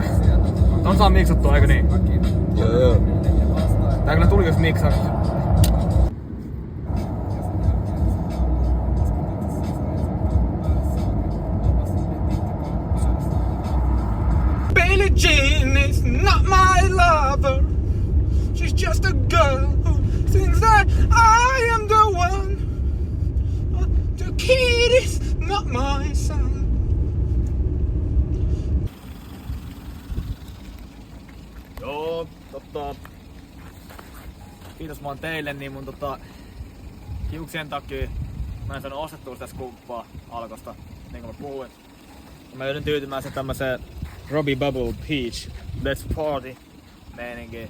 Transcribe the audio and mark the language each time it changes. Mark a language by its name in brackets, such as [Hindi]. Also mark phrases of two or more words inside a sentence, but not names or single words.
[Finnish] On saa miksattua, eikö niin? Joo. Tää kyllä tuli jos miksaa. [English] Billie Jean is not my lover. She's just a girl who sings that I am the one. The kid is not my son. [Finnish] Joo, kiitos vaan teille, niin mun hiuksien takia mä en saanut ostettua sitä skumppaa Alkosta, niin kuin mä puhuin. Mä joudun tyytymään se tämmöseen [English] Robbie Bubble Peach Let's Party [Finnish] meininkiin.